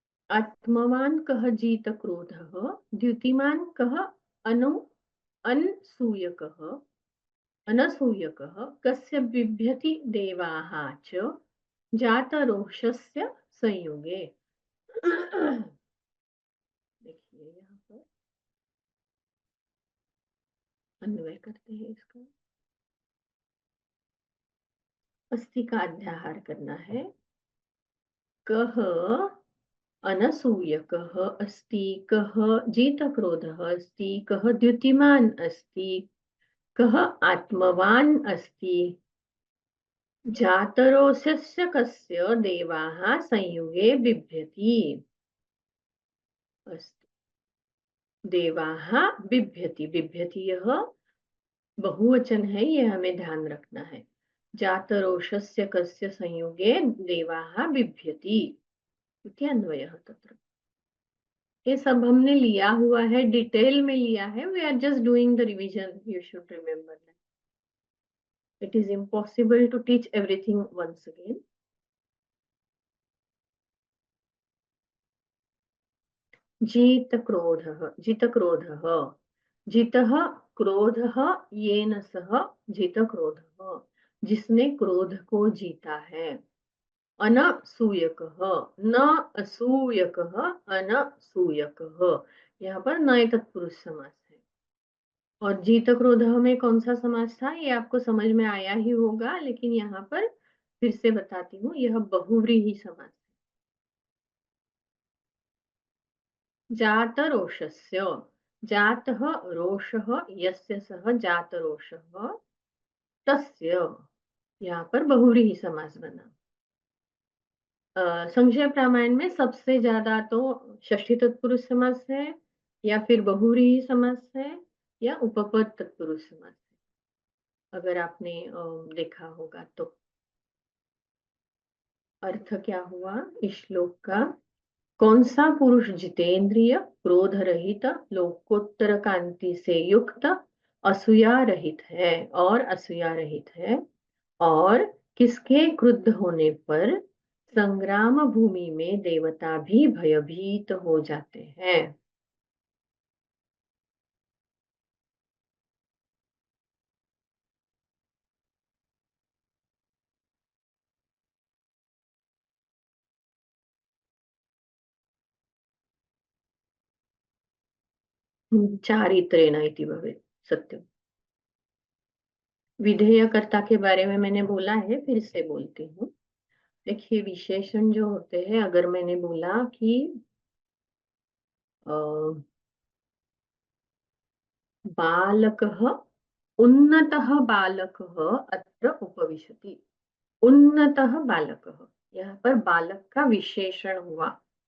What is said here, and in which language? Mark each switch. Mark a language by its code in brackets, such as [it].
[sa] आत्मवान् कः जीत क्रोधः, द्युतिमान् कः अनु अनसूयकः, अनसूयकः, कस्य बिभ्यति देवाः च जातरोषस्य संयुगे। [hi] देखिए यहाँ पर अन्वय करते हैं इसका। अस्ति का अध्याहार करना है। [sa] कः अनसूयकः अस्ति, कः जितक्रोधः अस्ति, कः द्युतिमान् अस्ति, कः आत्मवान् अस्ति, जातरोऽस्य कस्य देवाः संयुगे बिभ्यति। अस्तु, देवाः बिभ्यति, [hi] बिभ्यति यह बहुवचन है, ये हमें ध्यान रखना है। [sa] जातरोषस्य कस्य संयुगे देवाः बिभ्यति इति अन्वयः तत्र। [hi] ये सब हमने लिया हुआ है, डिटेल में लिया है। [en] We are just doing the revision, you should remember that it is impossible to teach everything once again. [hi] जीत क्रोधः, जित क्रोधः, [sa] जितः क्रोधः येन सह जित क्रोधः, [hi] जिसने क्रोध को जीता है। अनसूयकः, न असूयकः, अनसूयकः, यहाँ पर नए तत्पुरुष समास है। और जीत क्रोधः में कौन सा समास था ये आपको समझ में आया ही होगा, लेकिन यहाँ पर फिर से बताती हूँ, यह बहुव्रीहि समास। [sa] जात रोषस्य, जातः रोषः यस्य सः जात रोषः तस्य, [hi] यहाँ पर बहुव्रीहि समास बना। संक्षेप रामायण में सबसे ज्यादा तो षष्ठी तत्पुरुष समास है, या फिर बहुव्रीहि समास है, या उपपद तत्पुरुष समास है, अगर आपने देखा होगा तो। अर्थ क्या हुआ इस श्लोक का? कौन सा पुरुष जितेंद्रिय, क्रोध रहित, लोकोत्तर कांति से युक्त, असूया रहित है, और असूया रहित है, और किसके क्रुद्ध होने पर संग्राम भूमि में देवता भी भयभीत हो जाते हैं। [sa] चारित्रेण इति भवेत्, सत्यम। [hi] विधेयकर्ता के बारे में मैंने बोला है, फिर से बोलती हूँ। देखिए, विशेषण जो होते हैं, अगर मैंने बोला कि बालकः, [sa] उन्नतः बालकः अत्र उपविशति, [hi] उन्नतः बालकः, यहाँ पर बालक का विशेषण हुआ।